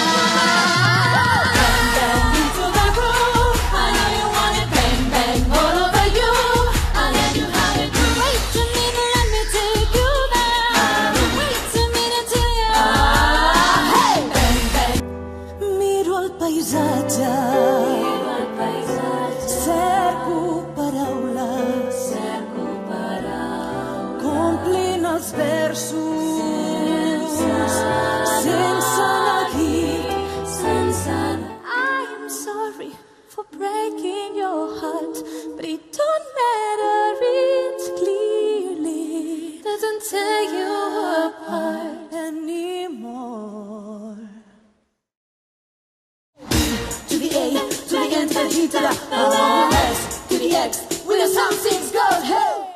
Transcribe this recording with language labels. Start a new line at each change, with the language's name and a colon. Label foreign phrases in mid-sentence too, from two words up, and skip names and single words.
English: Bang, bang into the room. I know you want it, bang, bang all over you. I'll let you have it. Wait a minute, let me take you there. Wait a minute till you. Hey, bang, bang.
Catalan: Miro el paisatge. Cerco paraules, complint els versos, sense neguit.
English: I'm sorry for breaking your heart, but it don't matter, it's clearly doesn't tear you apart anymore. To the A, to the N, to the E, to the S, to the X, with the Soundcheck goes, hey!